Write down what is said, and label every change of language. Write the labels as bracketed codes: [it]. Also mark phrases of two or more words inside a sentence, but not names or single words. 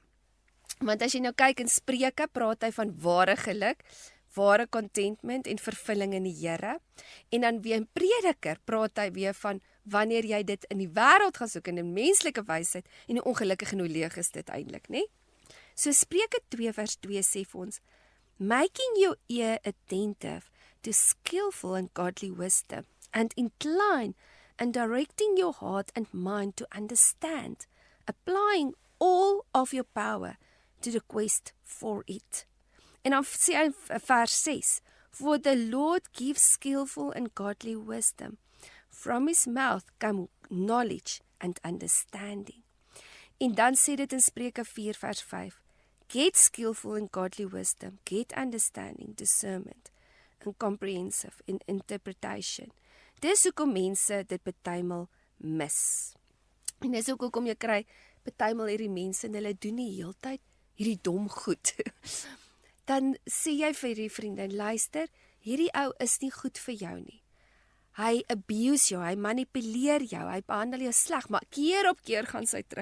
[af] Want as jy nou kyk in Spreuke, praat hy van ware geluk, ware contentment en vervulling in die Here, en dan weer in Prediker praat hy weer van wanneer jy dit in die wêreld gaan soek in 'n menslike wysheid en hoe ongelukkig en hoe leeg is dit eintlik, né? So Spreuke 2 vers 2 sê vir ons, [en] making your ear attentive to skillful and godly wisdom, and incline and directing your heart and mind to understand, applying all of your power to the quest for it. [af] En dan sê hy vers 6, [en] for the Lord gives skillful and godly wisdom. From his mouth come knowledge and understanding. [af] En dan sê dit in Spreuke 4 vers 5, [en] get skillful and godly wisdom, get understanding, discernment, and comprehensive in interpretation. [af] Dis hoekom mense dit partymal mis. En dis ook hoekom jy kry partymal hierdie mense en hulle doen die heeltyd hierdie dom goed. Dan sê jy vir die vriendin, luister, hierdie ou is nie goed vir jou nie. Hy abuse jou, hy manipuleer jou, hy behandel jou sleg, maar keer op keer gaan sy terug.